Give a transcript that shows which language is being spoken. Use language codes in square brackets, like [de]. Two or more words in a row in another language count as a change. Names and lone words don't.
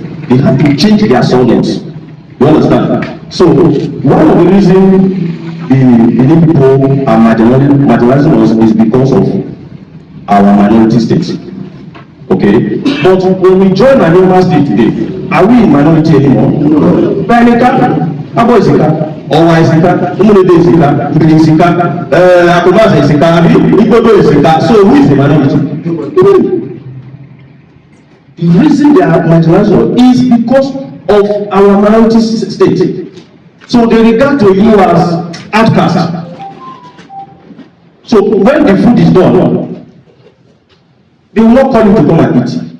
[en] They have to change their surnames. You understand? So one of the reasons Benin people are marginalizing us is because of our minority states. Okay? But when we join Anioma state today, are we in minority anymore? No. [ig] Benika, Abo Isika, Owa Isika, Umulede Isika, Mbili Isika, Akomasa Isika, Igbodo Isika. [en] So who is the minority? The reason they are marginalized is because of our minority state. So they regard to you as outcast. So when the food is done, they will not call you to come and eat.